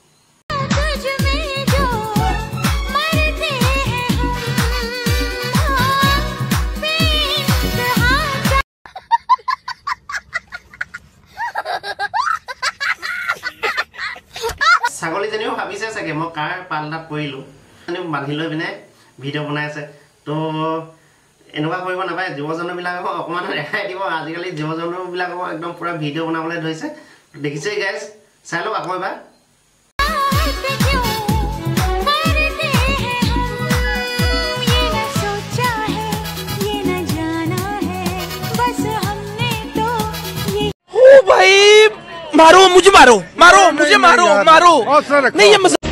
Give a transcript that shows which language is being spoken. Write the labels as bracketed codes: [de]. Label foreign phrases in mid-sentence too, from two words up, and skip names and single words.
[as] ছাগলী জনীও ভাবিছে চাগে মই কাৰ পালনাত পৰিলো মানে বান্ধি লৈ পিনে ভিডিঅ' বনাই আছে তো এনেকুৱা কৰিব নাপায় জীৱ-জন্তুবিলাকক অকমান ৰেহাই দিব আজিকালি জীৱ-জন্তুবিলাকক একদম পুৰা ভিডিঅ' বনাবলৈ ধৰিছে দেখিছে গাইস চাই লওক আকৌ এবাৰ [hi] मारो मुझे मारो मारो मुझे मारो मारो नहीं ये